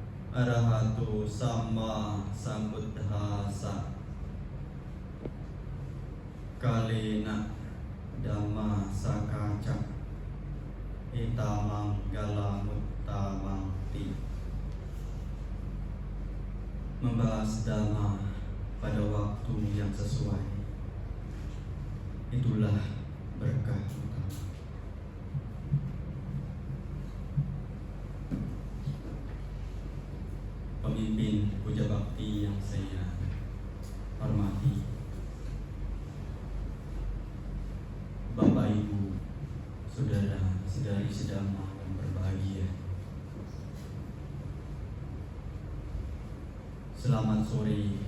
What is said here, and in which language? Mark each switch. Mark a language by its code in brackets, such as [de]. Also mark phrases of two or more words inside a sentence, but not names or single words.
[pi] Arahatu sama sambuddhasa kalena dhamma sakaca itamang galamuttamang ti. [id] Membahas dhamma pada waktu yang sesuai, itulah berkah utama. Pemimpin puja bakti yang saya hormati, Bapak Ibu, saudara-saudari sedama yang berbahagia, selamat sore.